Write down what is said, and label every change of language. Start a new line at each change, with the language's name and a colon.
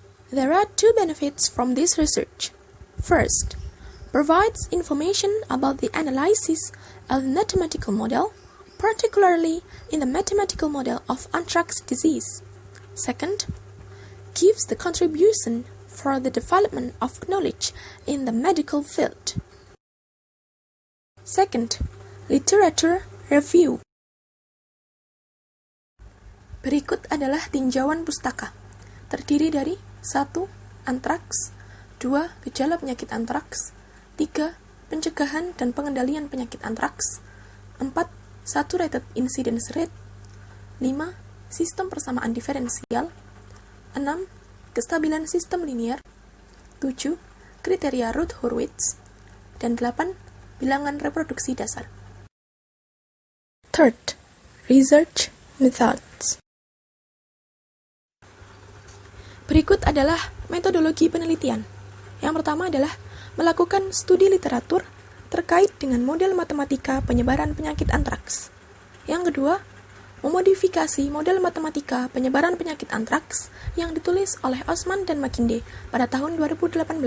English: There are two benefits from this research. First, provides information about the analysis of the mathematical model, particularly in the mathematical model of anthrax disease. Second, gives the contribution for the development of knowledge in the medical field. Second, literature review.
Indonesian: Berikut adalah tinjauan pustaka. Terdiri dari 1. Antraks, 2. Gejala penyakit antraks, 3. Pencegahan dan pengendalian penyakit antraks, 4.
English: Saturated incidence rate, 5.
Indonesian: Sistem persamaan diferensial, 6. Kestabilan sistem linier, 7. Kriteria Routh-Hurwitz, dan 8. Bilangan reproduksi dasar.
English: Third, research methods.
Indonesian: Berikut adalah metodologi penelitian. Yang pertama adalah melakukan studi literatur terkait dengan model matematika penyebaran penyakit antraks. Yang kedua, memodifikasi model matematika penyebaran penyakit antraks yang ditulis oleh Osman dan McKinsey pada tahun 2018.